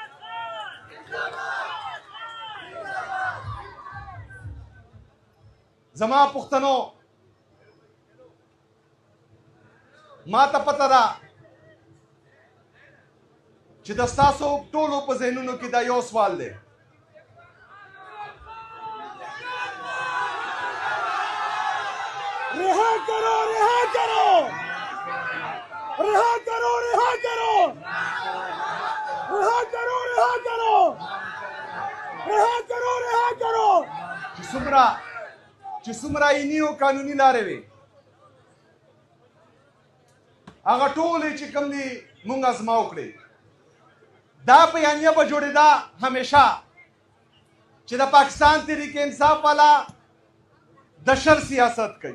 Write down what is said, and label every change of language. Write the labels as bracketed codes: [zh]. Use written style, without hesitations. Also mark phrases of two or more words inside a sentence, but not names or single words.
[ps] زما پښتنو، ما ته پته ده چې د ستاسو ټولو په ذهنونو کې دا یو سوال دی. [ur] رها کرو، رها کرو، رها کرو، رها کرو، رها کرو، رها کرو، رها کرو، رها کرو. [ps] چې څومره آئیني او قانوني لارې وي هغه ټولې چې کوم دي مونږ ازما وکړې. دا بیانیه به جوړېده همیشه چې د پاکستان تحریک انصاف والا د شر سیاست کوي.